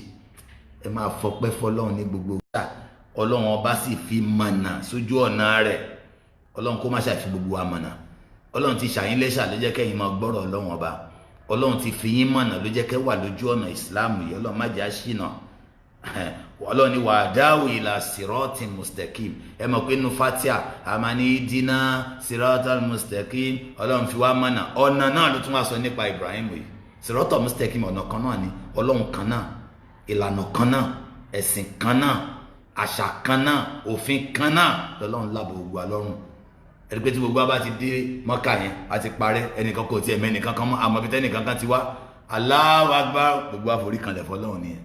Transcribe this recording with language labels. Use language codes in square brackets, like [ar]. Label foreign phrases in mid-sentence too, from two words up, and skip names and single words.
[yo] Ẹ máa fọpẹ́ fọ́lọ́run ní gbogbo ìgbà. Ọlọ́run ọba sì fi mọ̀nà sójú ọ̀nà rẹ̀. Ọlọ́run kó má ṣàfi gbogbo wa mọ̀nà. Ọlọ́run ti ṣàyín lẹ́ṣà ló jẹ́ kẹ́yin máa gbọ́rọ̀ Ọlọ́run ọba. Ọlọ́run ti fi yín mọ̀nà ló jẹ́ kẹ́ wà lójú ọ̀nà ìsìláàmù yìí. Ọlọ́run má jẹ́ àṣìnà. Ọlọ́run ni [ar] وعده إلى صراط مستقيم. [yo] Ẹ mọ̀ pé inú Fatiha a máa ní [ar] اهدنا الصراط المستقيم. [yo] Ọlọ́run fi wá mọ̀nà. Ọ̀nà náà ló tún wá sọ nípa Ibrahim yìí. [ar] الصراط المستقيم, [yo] ọ̀nà kan náà ni, Ọlọ́run kan náà, ìlànà kan náà, ẹ̀sìn kan náà, àṣà kan náà, òfin kan náà lọ́lọ́run lábọ̀ gbogbo alọ́run. Ẹni pé tí gbogbo bá ti dé Mọ́kà yẹn a ti parẹ́, ẹnìkan kò tiẹ̀ mẹ́nìkan kan mọ́, àmọ́ bí tẹ́nìkan kan ti wá, [ar] الله أكبر, [yo] gbogbo àforí kanlẹ̀ fọlọ́run nìyẹn.